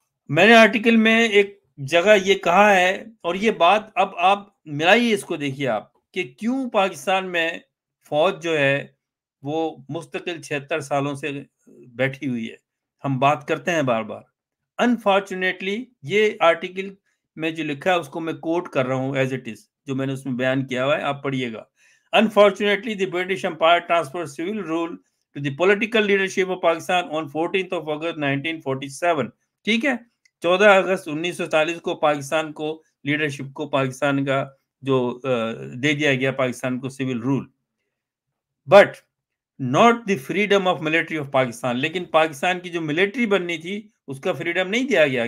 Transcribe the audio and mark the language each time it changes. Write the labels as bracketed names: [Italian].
[Urdu] میں نے آرٹیکل میں ایک جگہ یہ کہا ہے، اور یہ بات اب آپ ملائیے اس کو، دیکھیے آپ کہ کیوں پاکستان میں فوج جو ہے وہ مستقل 76 سالوں سے بیٹھی ہوئی ہے. ہم بات کرتے ہیں بار بار. انفارچونیٹلی یہ آرٹیکل میں جو لکھا ہے اس کو میں کوٹ کر رہا ہوں [English] as it is, [Urdu] جو میں نے اس میں بیان کیا ہوا ہے، آپ پڑھیے گا. [English] Unfortunately, the British Empire transferred civil rule to the political leadership of Pakistan on 14th of August 1947. [Urdu] ٹھیک ہے، 14 اگست 1947 کو پاکستان کو لیڈرشپ کو پاکستان کا جو دے دیا گیا پاکستان کو civil role, [English] But not the freedom of military of Pakistan. [Urdu] لیکن پاکستان کی جو ملٹری بننی تھی اس کا فریڈم نہیں دیا گیا.